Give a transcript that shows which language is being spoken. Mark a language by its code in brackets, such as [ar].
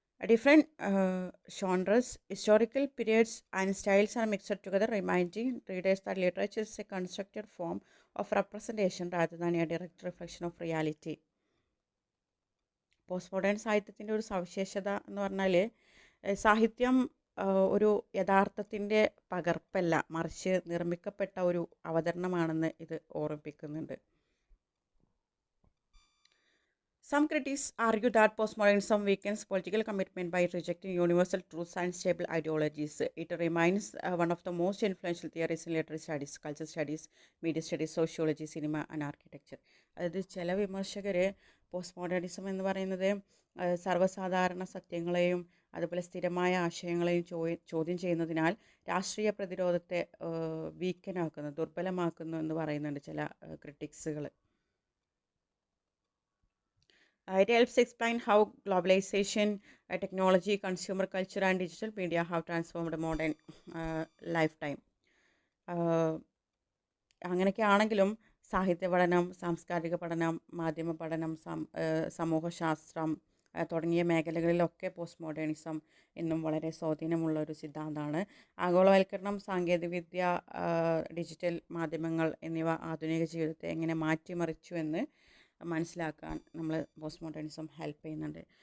[en] Different genres, historical periods and styles are mixed together, reminding readers that literature is a constructed form of representation rather than a direct reflection of reality. [ml] Post modern സാഹിത്യത്തിൻ്റെ ഒരു സവിശേഷത എന്ന് പറഞ്ഞാൽ സാഹിത്യം ഒരു യഥാർത്ഥത്തിൻ്റെ പകർപ്പല്ല, മറിച്ച് നിർമ്മിക്കപ്പെട്ട ഒരു അവതരണമാണെന്ന് ഇത് ഓർമ്മിപ്പിക്കുന്നുണ്ട്. [en] Some critics argue that postmodernism weakens political commitment by rejecting universal truths and stable ideologies. It remains one of the most influential theories in literary studies, cultural studies, media studies, sociology, cinema and architecture. [ml] അതായത് ചില വിമർശകർ post modernism എന്ന് പറയുന്നത് സർവ്വസാധാരണ സത്യങ്ങളെയും അതുപോലെ സ്ഥിരമായ ആശയങ്ങളെയും ചോദ്യം ചെയ്യുന്നതിനാൽ രാഷ്ട്രീയ പ്രതിരോധത്തെ വീക്കനാക്കുന്നു, ദുർബലമാക്കുന്നു എന്ന് പറയുന്നുണ്ട് ചില ക്രിട്ടിക്സുകൾ. [en] It helps explain how globalization, technology, consumer culture and digital media have transformed modern lifetime. [ml] അങ്ങനെയൊക്കെ ആണെങ്കിലും സാഹിത്യ പഠനം, സാംസ്കാരിക പഠനം, മാധ്യമ പഠനം, സമൂഹശാസ്ത്രം തുടങ്ങിയ മേഖലകളിലൊക്കെ പോസ്റ്റ് മോഡേണിസം എന്നും വളരെ സ്വാധീനമുള്ള ഒരു സിദ്ധാന്തമാണ്. ആഗോളവൽക്കരണം, സാങ്കേതികവിദ്യ, ഡിജിറ്റൽ മാധ്യമങ്ങൾ എന്നിവ ആധുനിക ജീവിതത്തെ എങ്ങനെ മാറ്റിമറിച്ചു എന്ന് മനസ്സിലാക്കാൻ നമ്മൾ പോസ്റ്റ് മോഡേണിസം ഹെൽപ്പ് ചെയ്യുന്നുണ്ട്.